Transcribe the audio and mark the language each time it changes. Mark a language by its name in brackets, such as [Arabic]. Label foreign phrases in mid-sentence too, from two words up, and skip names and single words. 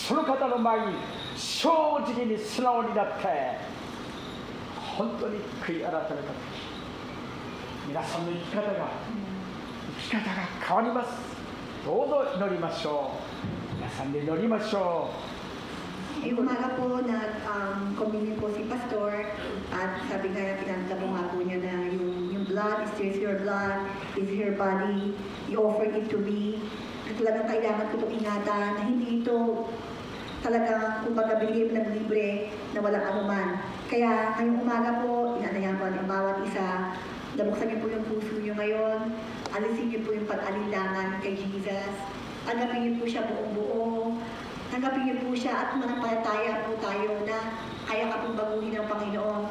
[Japanese] その方の前に正直に素直になって本当に悔い改めたとき、皆さんの生き方が変わります。どうぞ祈りましょう。皆さんで祈りましょう。 [Filipino] Yung umaga po nag-communion po si Pastor at sabi nga pinantabo nga po niya na yung blood, [English] is this your blood, is your body, you offered it to me. [Filipino] At talagang kailangan ko itong ingatan na hindi ito talagang kumbaga bigay ng libre na walang anuman. Kaya ngayong umaga po, inanayan po ang bawat isa, nabuksan niyo po yung puso niyo ngayon, alisin niyo po yung pag-alinlangan kay Jesus, tanggapin niyo po siya buong-buo, tanggapin niyo po siya at manampalataya po tayo na kaya ka pong baguhin ng Panginoon.